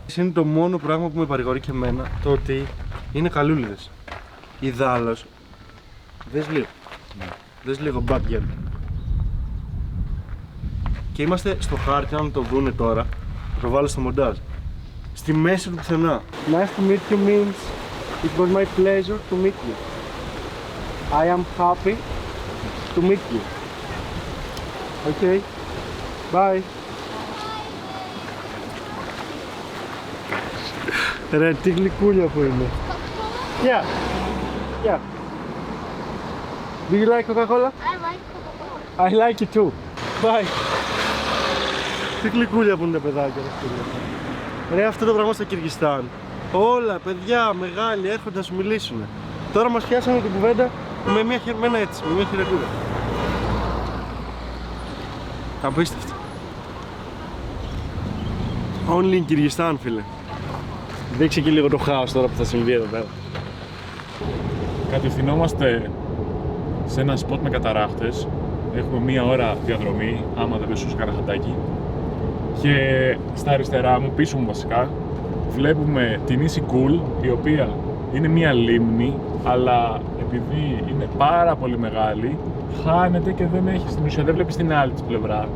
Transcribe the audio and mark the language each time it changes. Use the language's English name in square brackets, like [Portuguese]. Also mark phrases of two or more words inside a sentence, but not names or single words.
[Greek] Είναι το μόνο πράγμα που με παρηγορεί και εμένα, το ότι είναι καλούλιδες. Ιδάλλως, δες λίγο. Δες λίγο [English] bad girl. [Greek] Και είμαστε στο χάρτη, αν το δούνε τώρα, θα το βάλω στο μοντάζ. Στη μέση του πουθενά. [English] Nice to meet you means it was my pleasure to meet you. I am happy to meet you. Okay. Bye. [Greek] Ρε, τι γλυκούλια που είναι. [English] Yeah. Yeah. Do you like Coca-Cola? I like Coca-Cola. I like it too. Bye. [Greek] Τι γλυκούλια που είναι τα παιδάκια, ρε φίλε. Ρε, αυτό το πράγμα στο Κυργιστάν. Όλα, παιδιά, μεγάλοι, έρχονται να σου μιλήσουν. Τώρα μας πιάσανε την κουβέντα με μια χερμένα έτσι, με μια χειρετούδα. Απίστευτο. [English] Only in Κυργιστάν, φίλε. [Greek] Δείξε και λίγο το χάος τώρα που θα συμβεί εδώ πέρα. Κατευθυνόμαστε σε ένα σποτ με καταράχτες. Έχουμε μία ώρα διαδρομή, άμα δεν πέσω κανένα χατάκι. Και στα αριστερά μου, πίσω μου βασικά, βλέπουμε την Ίση Κουλ, η οποία είναι μία λίμνη, αλλά επειδή είναι πάρα πολύ μεγάλη, χάνεται και δεν έχει στην ουσία, δεν βλέπεις την άλλη της πλευρά.